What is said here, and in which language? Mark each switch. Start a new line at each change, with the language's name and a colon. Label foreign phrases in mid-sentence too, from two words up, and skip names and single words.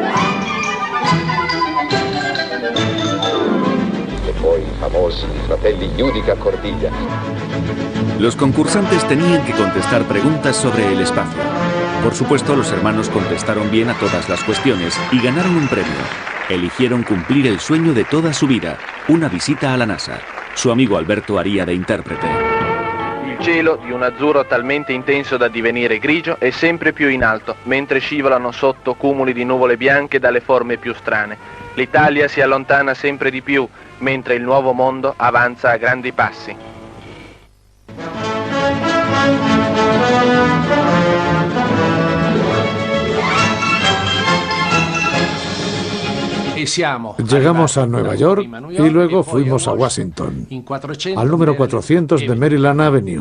Spanish: Los concursantes tenían que contestar preguntas sobre el espacio. Por supuesto, los hermanos contestaron bien a todas las cuestiones y ganaron un premio. Eligieron cumplir el sueño de toda su vida, una visita a la NASA. Su amigo Alberto haría de intérprete.
Italian: Il cielo, di un azzurro talmente intenso da divenire grigio, è sempre più in alto, mentre scivolano sotto cumuli di nuvole bianche dalle forme più strane. L'Italia si allontana sempre di più, mentre il nuovo mondo avanza a grandi passi.
Spanish: Llegamos a Nueva York y luego fuimos a Washington, al número 400 de Maryland Avenue.